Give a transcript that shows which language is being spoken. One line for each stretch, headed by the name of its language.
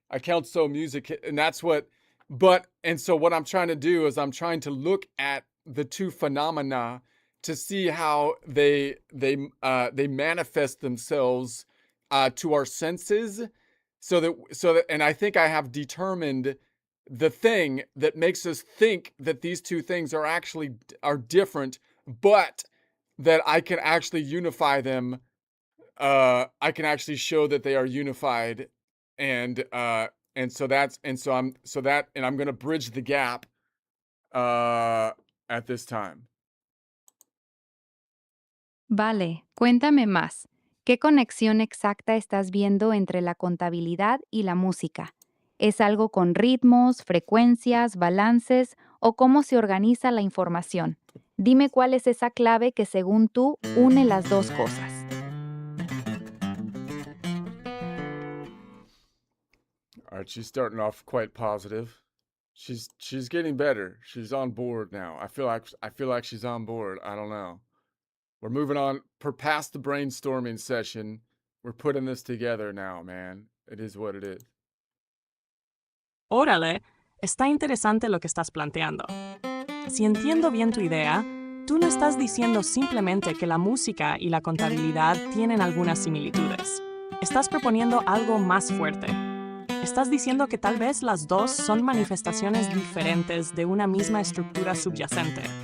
English: Accountomusic, and that's what. But and so what I'm trying to do is I'm trying to look at the two phenomena to see how they manifest themselves to our senses, so that and I think I have determined the thing that makes us think that these two things are different, but that I can actually unify them. I can actually show that they are unified, and I'm going to bridge the gap at this time.
Spanish: Vale, cuéntame más. ¿Qué conexión exacta estás viendo entre la contabilidad y la música? ¿Es algo con ritmos, frecuencias, balances o cómo se organiza la información? Dime cuál es esa clave que según tú une las dos cosas.
English: All right, she's starting off quite positive. She's getting better. She's on board now. I feel like she's on board. I don't know. We're moving on past the brainstorming session. We're putting this together now, man. It is what it is.
Spanish: Órale, está interesante lo que estás planteando. Si entiendo bien tu idea, tú no estás diciendo simplemente que la música y la contabilidad tienen algunas similitudes. Estás proponiendo algo más fuerte. Estás diciendo que tal vez las dos son manifestaciones diferentes de una misma estructura subyacente.